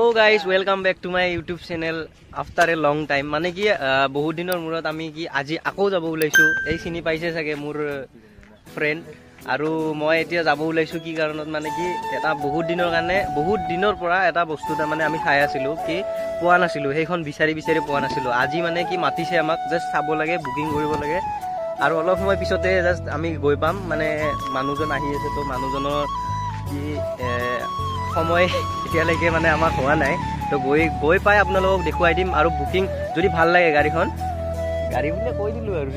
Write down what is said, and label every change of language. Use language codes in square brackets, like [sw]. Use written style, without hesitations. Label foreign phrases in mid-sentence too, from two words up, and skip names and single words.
[en] guys, welcome back to my YouTube channel after a long time. [as] মানে কি বহুত দিনৰ মূৰত আমি কি আজি আকৌ যাব ওলাইছোঁ. এই চিনি পাইছে ছাগে মোৰ friend আৰু মই এতিয়া যাব ওলাইছোঁ কি কাৰণত মানে কি এটা বহুত দিনৰ পৰা এটা বস্তু টো মানে আমি খাই আছিলোঁ কি পোৱা নাছিলোঁ সেইখন বিচাৰি পোৱা নাছিলোঁ. আজি মানে কি মাতিছে আমাক just চাব লাগে booking কৰিব লাগে আৰু অলপ ময় পিছতে just আমি গৈ পাম মানে মানুহজন আহি আছে তো মানুহজনৰ কি সময় এতিয়ালৈকে মানে আমাৰ হোৱা নাই তো গৈ পাই আপোনালোকক দেখুৱাই দিম আৰু বুকিং যদি ভাল লাগে গাড়ীখন গাড়ী বুলে কৈ দিলো আৰু